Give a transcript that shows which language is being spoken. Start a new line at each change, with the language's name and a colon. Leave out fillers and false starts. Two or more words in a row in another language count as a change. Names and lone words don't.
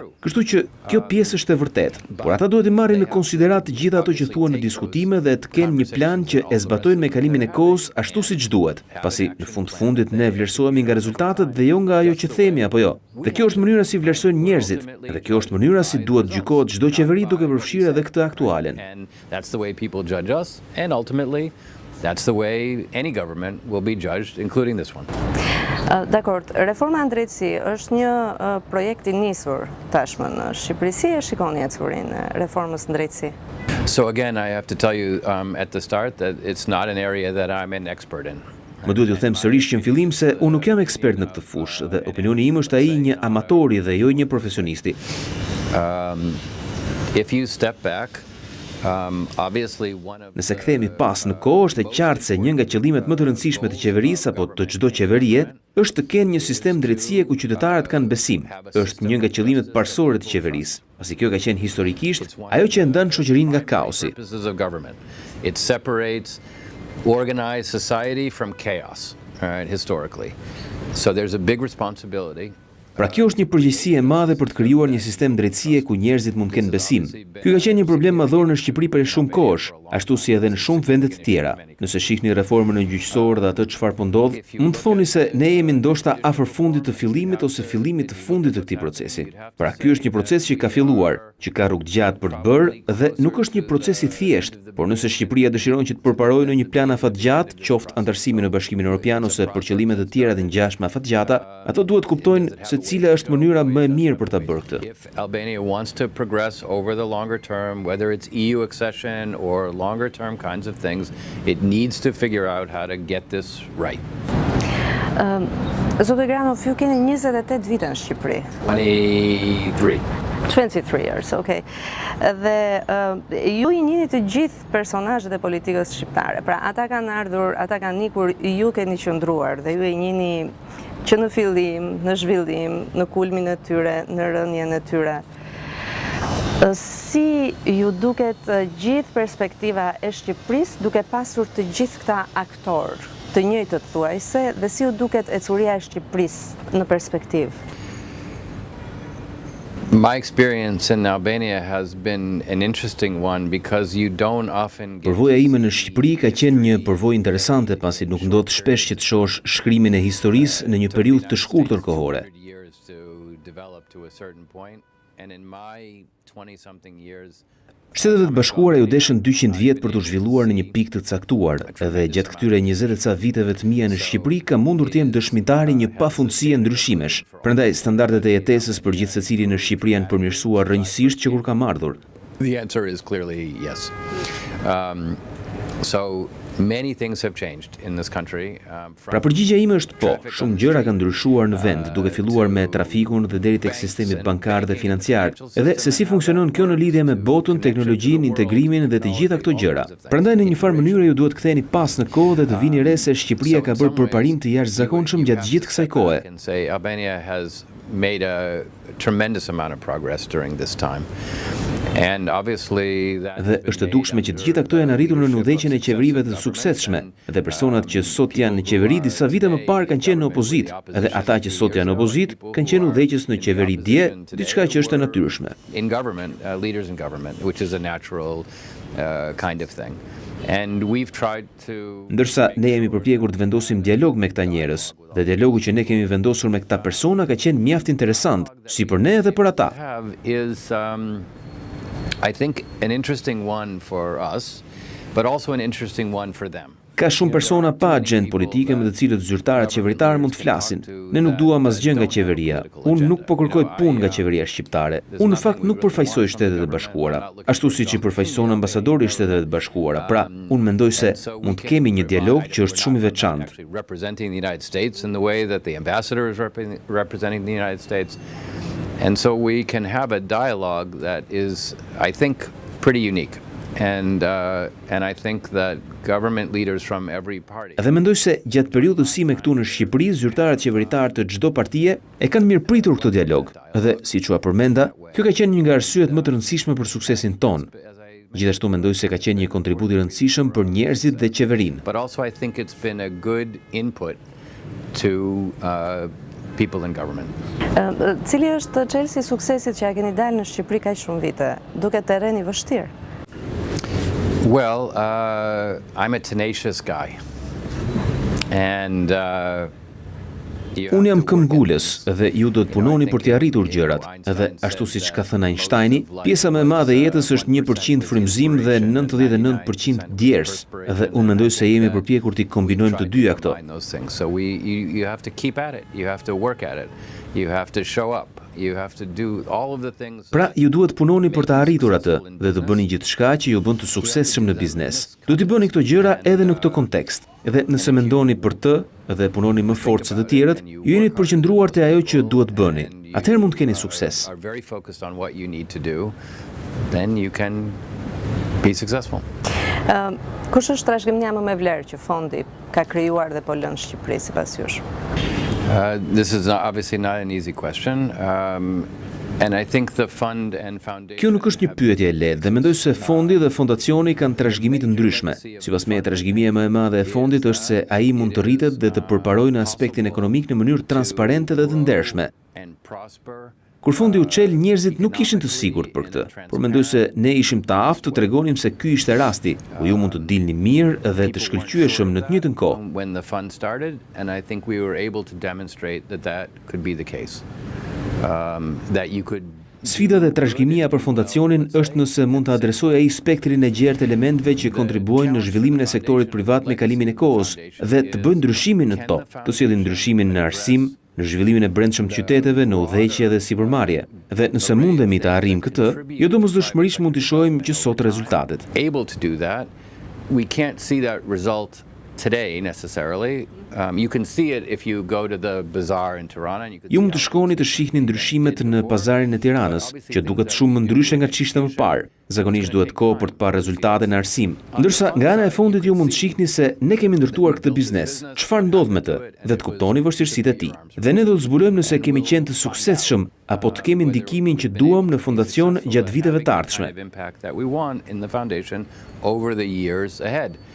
Albanian: Kështu që kjo pjesë është e vërtetë, por ata duhet të marrin në konsiderat të gjitha ato që thuan në diskutime dhe të kenë një plan që e zbatojnë me kalimin e kohës ashtu siç duhet, pasi në fund të fundit ne vlerësohemi nga rezultatet dhe jo nga ajo që themi apo jo. Dhe kjo është mënyra si vlerësojnë njerëzit, dhe kjo është mënyra si duhet gjykohet çdo qeveri duke përfshirë edhe këtë aktualen.
English: That's the way people judge us, and ultimately that's the way any government will be judged, including this one.
Albanian: Dakor, reforma në drejtësi është një projekt i nisur tashmë në Shqipëri. Si e shikoni ecurinë e reformës në drejtësi?
English: So again, I have to tell you at the start that it's not an area that I'm an expert in.
Albanian: Më duhet ju them sërish që në fillim se unë nuk jam ekspert në këtë fushë dhe opinioni im është ai një amatori dhe jo një profesionisti.
English: If you step back, obviously one of
Albanian: Nëse kthehemi pas në kohë, është e qartë se një nga qëllimet më të rëndësishme të qeverisë apo të çdo qeverie është të kenë një sistem drejtësie ku qytetarët kanë besim. Është një nga qëllimet parsorë të qeverisë, pasi kjo ka qenë historikisht ajo që e ndan shoqërinë nga kaosi.
English: It separates organized society from chaos, right, historically. So there's a big responsibility.
Albanian: Pra kjo është një përgjegjësi e madhe për të krijuar një sistem drejtësie ku njerëzit mund të kenë besim. Ky ka qenë një problem madhor në Shqipëri për shumë kohësh, ashtu si edhe në shumë vende të tjera. Nëse shihni reformën e gjyqësorë dhe atë çfarë po ndodh, mund të thoni se ne jemi ndoshta afër fundit të fillimit ose fillimit të fundit të këtij procesi. Pra ky është një proces që ka filluar, që ka rrugë gjatë për të bërë dhe nuk është një proces i thjeshtë, por nëse Shqipëria dëshiron që të përparojë në një plan afatgjatë, qoftë antarësimi në Bashkimin Evropian ose për qëllime të tjera të ngjashme afatgjata, ato duhet kuptojnë se cila është mënyra më e mirë për ta bërë këtë.
English: If Albania wants to progress over the longer term, whether it's EU accession or longer term kinds of things, it needs to figure out how to get this right.
Albanian: Zotë Granoff, ju keni 28 vite në Shqipëri.
English: 23 years, okay.
Albanian: Dhe ju i njihni të gjithë personazhet e politikës shqiptare. Pra, ata kanë ardhur, ata kanë ikur, ju keni qëndruar dhe ju i njihni që në fillim, në zhvillim, në kulmin e tyre, në rënjen e tyre. Si ju duket gjithë perspektiva e Shqipërisë duke pasur të gjithë këta aktorë të njëjtët thuajse dhe si u duket ecuria e Shqipërisë në perspektivë?
English: My experience in Albania has been an interesting one because you don't often get.
Albanian: Përvoja ime në Shqipëri ka qenë një përvojë interesante pasi nuk ndodh shpesh që të shohësh shkrimin e historisë në një periudhë të shkurtër kohore. Shtetet e Bashkuara ju deshën 200 vjet për të zhvilluar në një pikë të caktuar, edhe gjatë këtyre 20 e ca viteve të mia në Shqipëri kam mundur të jem dëshmitari një pafundësie ndryshimesh. Prandaj standardet e jetesës për gjithë secilin në Shqipëri janë përmirësuar rrënjësisht që kur kam ardhur.
English: The answer is clearly yes. So many things have changed in this country.
Albanian: Pra përgjigjja ime është po, shumë gjëra kanë ndryshuar në vend, duke filluar me trafikun dhe deri tek sistemi bankar dhe financiar, edhe se si funksionon kjo në lidhje me botën, teknologjinë, integrimin dhe të gjitha këto gjëra. Prandaj në një farë mënyrë ju duhet ktheheni pas në kohë dhe të vini re se Shqipëria ka bërë përparim të jashtëzakonshëm gjatë gjithë kësaj kohe.
English: Albania has made a tremendous amount of progress during this time. And obviously
Albanian: Dhe është e dukshme që të gjitha këto janë arritur në udhëheqjen e qeverive të suksesshme, dhe personat që sot janë në qeveri disa vite më parë kanë qenë në opozitë, edhe ata që sot janë në opozitë kanë qenë udhëheqës në qeveri dje, diçka që është e natyrshme.
English: In government, leaders in government, which is a natural kind of thing. And we've tried to.
Albanian: Ndërsa ne jemi përpjekur të vendosim dialog me këta njerëz, dhe dialogu që ne kemi vendosur me këta persona ka qenë mjaft interesant, si për ne edhe për ata.
English: Is I think an interesting one for us, but also an interesting one for them.
Albanian: Ka shumë persona pa agjendë politike me të cilët zyrtarët qeveritarë mund të flasin. Ne nuk duam asgjë nga qeveria. Unë nuk po kërkoj punë nga qeveria shqiptare. Unë në fakt nuk përfaqësoj Shtetet e Bashkuara, ashtu siç i përfaqëson ambasadori i Shteteve të Bashkuara. Pra, unë mendoj se mund të kemi një dialog që është shumë i veçantë.
English: Representing the United States in the way that the ambassador is representing the United States. And so we can have a dialogue that is, I think, pretty unique. And I think that government leaders from every party.
Albanian: Dhe mendoj se gjatë periudhës sime këtu në Shqipëri, zyrtarët qeveritarë të çdo partie e kanë mirëpritur këtë dialog. Dhe siç u përmenda, kjo ka qenë një nga arsyet më të rëndësishme për suksesin ton. Gjithashtu mendoj se ka qenë një kontribut i rëndësishëm për njerëzit dhe qeverinë.
English: But also I think it's been a good input to people in government.
Albanian: Cili është çelësi i suksesit që ja keni dalë në Shqipëri kaq shumë vite? Duket terren i vështirë.
English: Well, I'm a tenacious guy. And
Albanian: Unë jam këmbgulës dhe ju do të punoni për t'i arritur gjërat. Dhe ashtu siç ka thënë Einsteini, pjesa më e madhe e jetës është 1% frymëzim dhe 99% djers. Dhe unë mendoj se jemi përpjekur t'i kombinojmë të dyja këto.
English: So you have to keep at it. You have to work at it. You have to show up. You have to do all of the things.
Albanian: Pra, ju duhet punoni për të arritur atë dhe të bëni gjithçka që ju bën të suksesshëm në biznes. Do t'i bëni këto gjëra edhe në këtë kontekst. Dhe nëse mendoni për të dhe punoni më fort se të tjerët, ju jeni të përqendruar te ajo që duhet bëni. Atëherë mund të keni sukses.
English: Are very focused on what you need to do, then you can be successful.
Albanian: Kush është trashëgimia më e vlerë që fondi ka krijuar dhe po lën Shqipëri sipas jush?
English: This is obviously not an easy question. And I think the fund and foundation.
Albanian: Kjo nuk është një pyetje e lehtë dhe mendoj se fondi dhe fondacioni kanë trashëgimi të ndryshme. Sipas meje, trashëgimia më e madhe e fondit është se ai mund të rritet dhe të përparojë në aspektin ekonomik në mënyrë transparente dhe të ndershme. Kur fondi u çel, njerëzit nuk ishin të sigurt për këtë, por mendoj se ne ishim të aftë të tregonim se ky ishte rasti, ku ju mund të dilni mirë dhe të shkëlqyeshëm në të njëjtën kohë.
English: When the fund started, and I think we were able to demonstrate that that could be the case. That you could.
Albanian: Sfida dhe trashëgimia për fondacionin është nëse mund të adresojë ai spektrin e gjerë të elementeve që kontribuojnë në zhvillimin e sektorit privat me kalimin e kohës dhe të bëjnë ndryshimin në to, të sjellin ndryshimin në arsim, në zhvillimin e brendshëm të qyteteve, në udhëheqje dhe sipërmarrje. Dhe nëse mundemi të arrijmë këtë, jo domosdoshmërisht mund të shohim që sot rezultatet.
English: Able to do that, we can't see that result today necessarily. You can see it if you go to the bazaar in Tirana and you can.
Albanian: Ju mund të shkoni të shihni ndryshimet në pazarin e Tiranës, që duket shumë më ndryshe nga ç'ishte më parë. Zakonisht duhet kohë për të parë rezultate në arsim. Ndërsa nga ana e fundit ju mund të shihni se ne kemi ndërtuar këtë biznes. Çfarë ndodh me të dhe të kuptoni vështirësitë e tij. Dhe ne do të zbulojmë nëse kemi qenë të suksesshëm apo të kemi ndikimin që duam në fondacion gjatë viteve të ardhshme.